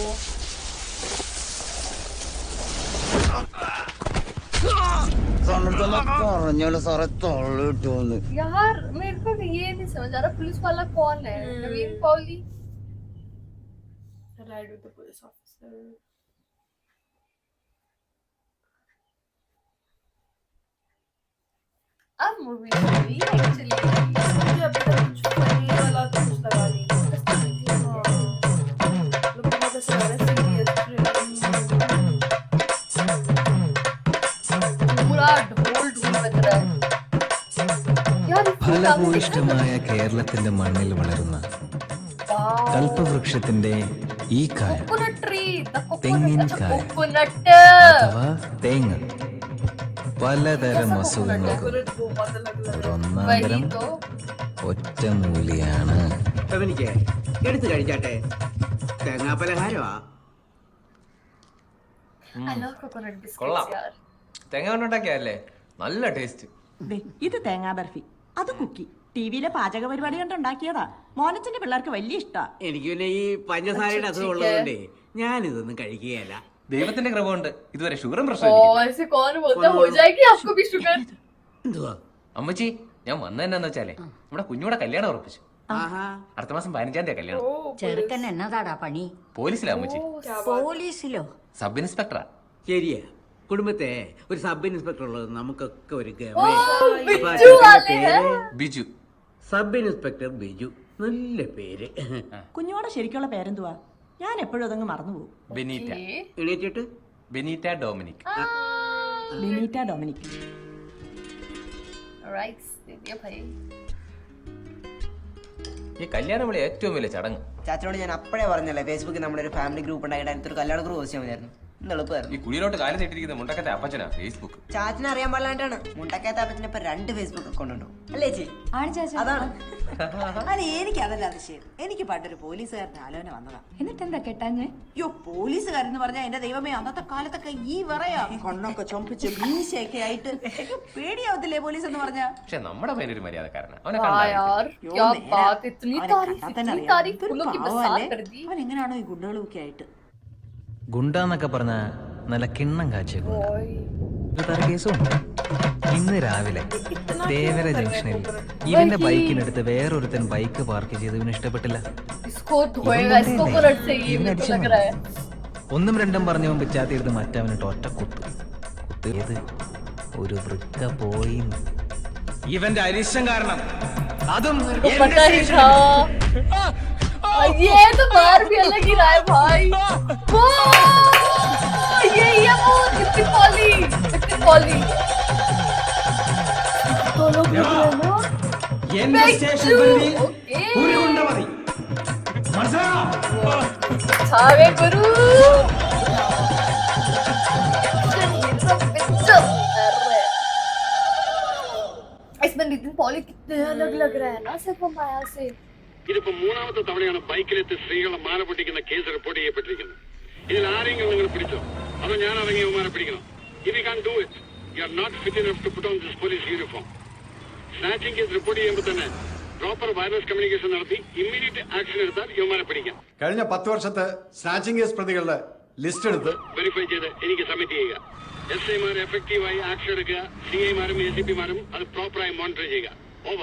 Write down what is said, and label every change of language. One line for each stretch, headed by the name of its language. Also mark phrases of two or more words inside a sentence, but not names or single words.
Malayalam: പറഞ്ഞോളൂ സാറേ, തൊള്ളിട്ടോന്ന്.
Hindi: यार मेरे को ये नहीं समझ आ रहा पुलिस वाला कौन है। नवीन पॉली
English: ride with the police officer.
Hindi: अब
English: movie actually
Hindi: मुझे अभी तक कुछ फनी वाला तो कुछ लगा नहीं। लोग बहुत ऐसे लग रहा है सीरियस पूरा ढोल ढोल बज रहा है यार।
Malayalam: ഫലഭൂയിഷ്ഠമായ കേരളത്തിന്റെ മണ്ണിൽ വളരുന്ന കൽപ്പവൃക്ഷത്തിന്റെ ഈ കായ
English: coconut tree
Malayalam: തെങ്ങിൻകായ
Hindi: कोकोनट
Malayalam: അഥവാ തേങ്ങ പലതരം അസുഖങ്ങൾക്കും ഒന്നാന്തരം
Hindi: वही तो
Malayalam: ഒറ്റമൂലിയാണ്. എനിക്ക് എടുത്തു കഴിച്ചാട്ടെ, തേങ്ങാ പലഹാരമാ.
English: I love coconut
Malayalam: കൊള്ളാം.
Hindi: बिस्किट्स यार।
Malayalam: തേങ്ങ കൊണ്ടുണ്ടാക്കിയല്ലേ, നല്ല ടേസ്റ്റ്. ദേ, ഇത് തേങ്ങാ ബർഫി, അത് കുക്കി. ടിവിയിലെ പാചക പരിപാടി കണ്ടുണ്ടാക്കിയതാ. മോനച്ചന്റെ പിള്ളേർക്ക് വലിയ ഇഷ്ടാ. എനിക്ക് പിന്നെ ഈ പഞ്ചസാരയുടെ അസുഖം ഉള്ളതുകൊണ്ടേ ഞാനിതൊന്നും കഴിക്കുകയല്ല. ദൈവത്തിന്റെ കൃപ കൊണ്ട് ഇതുവരെ ഷുഗറും ओ പ്രശ്നമില്ല.
Hindi: ऐसे कौन बोलता है हो जाएगी आपको भी शुगर।
Malayalam: എന്തുവാ? അമ്മച്ചി, ഞാൻ വന്നതെന്നു വെച്ചാലേ നമ്മുടെ കുഞ്ഞുകൂടെ കല്യാണം ഉറപ്പിച്ചു. ആഹാ, അടുത്ത മാസം 15-ാം തീയതി കല്യാണം. ചെറുക്കൻ എന്നതാടാ പണി? പോലീസിലാ അമ്മച്ചി, പോലീസിലോ?
English: sub inspector.
Malayalam: ശരിയാ. കുടുംബത്തെ ഒരു
English: sub inspector
Malayalam: ഉള്ളത് നമുക്കൊക്കെ ഒരു
Hindi: बिज्जू वाले हैं।
Malayalam: ബിജു.
English: sub inspector
Malayalam: ബിജു, നല്ല പേര്. കുഞ്ഞോടെ ശരിക്കുള്ള പേരെന്തുവാ? ഞാൻ എപ്പോഴും അതങ്ങ് മറന്നുപോകും. ബെനീറ്റ. എണീറ്റിട്ട് ബെനീറ്റ ഡൊമിനിക്. ബെനീറ്റ ഡൊമിനിക്.
Hindi: राइट्स दे दिया भाई।
Malayalam: ഈ കല്യാണം വിളി ഏറ്റവും വലിയ ചടങ്ങ്. ചാച്ചനോട് ഞാൻ അപ്പോഴേ പറഞ്ഞല്ലേ, ഫേസ്ബുക്കിൽ നമ്മുടെ ഒരു
English: family group
Malayalam: ഉണ്ടായിട്ട് അതിനകത്തൊരു കല്യാണ
English: group post
Malayalam: ചെയ്യാൻ. എളുപ്പമായിരുന്നു. ഈ കുഴിയിലോട്ട് കാലം നീട്ടിരിക്കുന്ന മുണ്ടക്കത്തെ അപ്പച്ചനാ ഫേസ്ബുക്ക്. ചാച്ചനെ അറിയാൻ പാടില്ലാണ്ടാണ് മുണ്ടക്കയത്തെ അപ്പച്ചനെ ഇപ്പൊ 2 ഫേസ്ബുക്ക് അക്കൗണ്ട് ഉണ്ടോ അല്ലേ ചേച്ചി? അതാണ്. അല്ല എനിക്ക് അതല്ല അതിശയം. എനിക്ക് പണ്ടൊരു പോലീസുകാരൻ്റെ ആലോചന വന്നതാ. എന്നിട്ട് എന്താ കെട്ടാഞ്ഞേ? അയ്യോ പോലീസുകാരെന്ന് പറഞ്ഞാൽ എന്റെ ദൈവമേ അന്നത്തെ കാലത്തൊക്കെ ഈ പറയാ കണ്ണൊക്കെ ചൊമ്പിച്ച് മീശയൊക്കെ ആയിട്ട് പേടിയാവത്തില്ലേ പോലീസ് എന്ന് പറഞ്ഞാ? പക്ഷെ നമ്മുടെ പേരൊരു മര്യാദക്കാരനാ. അവനെ
Hindi: हाँ
Malayalam: കണ്ടാ
Hindi: यार
Malayalam: അയ്യോ,
Hindi: क्या
Malayalam: നേരാ.
Hindi: बात, इतनी
Malayalam: അവനെ
Hindi: तारीफ,
Malayalam: കണ്ടാൽ തന്നെ
Hindi: इतनी
Malayalam: അറിയാം.
Hindi: तारीफ
Malayalam: ഇതൊരു
Hindi: फूलों की
Malayalam: പാവമല്ലേ?
Hindi: बरसात कर दी।
Malayalam: അവൻ എങ്ങനെയാണോ ഈ ഗുണ്ടകളും ഒക്കെ ആയിട്ട്? ഗുണ്ടാന്നൊക്കെ പറഞ്ഞ നല്ല കിണ്ണം കാച്ചിയ ഗുണ്ട. ओए, ഒരു തര കേസും ഇന്ന് രാവിലെ തേവര ജംഗ്ഷനിൽ ഇവന്റെ ബൈക്കിനടുത്ത് വേറൊരുത്തൻ ബൈക്ക് പാർക്ക് ചെയ്ത് ഇവന് ഇഷ്ടപ്പെട്ടില്ല.
Hindi: इसको धोएगा, इसको बुलेट चाहिए
Malayalam: ഇവനെ
Hindi: मेरे को
Malayalam: അടിച്ചാ
Hindi: लग
Malayalam: മതി.
Hindi: रहा है।
Malayalam: ഒന്നും രണ്ടും പറഞ്ഞവൻ പിച്ചാത്തിയെടുത്ത് മറ്റവനിട്ട് ഒറ്റ കുത്ത്. കുത്തിയത് ഒരു വൃക്ക പോയി. ഇവന്റെ അരിശം കാരണം അതും
Hindi: मेरे को पता ही था। ये तो बार भी अलग ही रहा है भाई। वो ये वो कितनी पॉली तो लोग बोल रहे हैं ना
Malayalam: എന്റെ സ്റ്റേഷൻ പരിധി ഒരു ഗുണ്ട മതി. മനസ്സിലായോ?
Hindi: छावे गुरु इसमें नितिन पॉली कितने अलग लग रहा है ना सिर्फ माया से।
Malayalam: ഇതിപ്പോ 3ാമത്തെ തവണയാണ് ബൈക്കിലെത്തി സ്ത്രീകളെ മാല പൊട്ടിക്കുന്ന
English: case report
Malayalam: ചെയ്യപ്പെട്ടിരിക്കുന്നത്. ഇതിൽ ആരെങ്കിലും നിങ്ങൾ പിടിച്ചോ അതോ ഞാൻ ഇറങ്ങി അവന്മാരെ പിടിക്കണം?
English: if you can do it you are not fit enough to put on this police uniform. snatching case report
Malayalam: ചെയ്യുമ്പോൾ തന്നെ
English: proper wireless communication
Malayalam: നടത്തി
English: immediate action
Malayalam: എടുത്താൽ ഇവന്മാരെ പിടിക്കാം. കഴിഞ്ഞ 10 വർഷത്തെ
English: snatching case
Malayalam: പ്രതികളുടെ ലിസ്റ്റ് എടുത്ത് വെരിഫൈ ചെയ്ത് എനിക്ക് സബ്മിറ്റ് ചെയ്യുക. SIമാർ എഫക്റ്റീവായി ആക്ഷൻ എടുക്കുക. CIമാരും ACPമാരും അത് പ്രോപ്പറായി മോണിറ്റർ ചെയ്യുക. ഓവർ.